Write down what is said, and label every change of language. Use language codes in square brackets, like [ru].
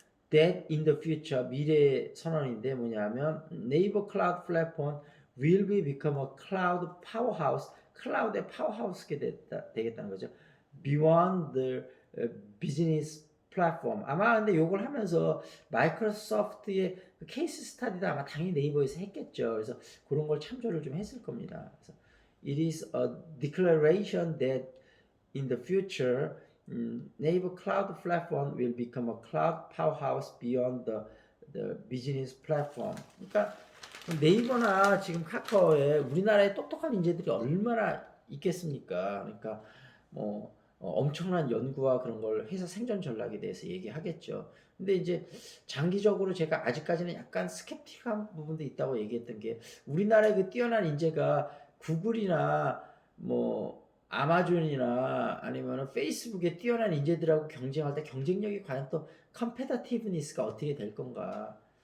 [en] That in the future [ko] 미래 선언인데 뭐냐면 네이버 클라우드 플랫폼 [en] will be become a cloud powerhouse [ko] 클라우드의 파워하우스가 되겠다는 거죠. [en] Beyond the business platform [ko] 아마 근데 요걸 하면서 마이크로소프트의 케이스 스타디도 아마 당연히 네이버에서 했겠죠. 그래서 그런 걸 참조를 좀 했을 겁니다. 그래서 [en] it is a declaration that in the future, Naver Cloud Platform will become a cloud powerhouse beyond the business platform. [ko] 그러니까 네이버나 지금 카카오에 우리나라에 똑똑한 인재들이 얼마나 있겠습니까? 그러니까 뭐 엄청난 연구와 그런 걸 회사 생존 전략에 대해서 얘기하겠죠. 근데 이제 장기적으로 제가 아직까지는 약간 스캡틱한 부분도 있다고 얘기했던 게 우리나라의 그 뛰어난 인재가 구글이나 뭐 아마존이나 아니면 페이스북의 뛰어난 인재들하고 경쟁할 때 경쟁력이 과연 또 컴페타티브니스가 어떻게 될 건가?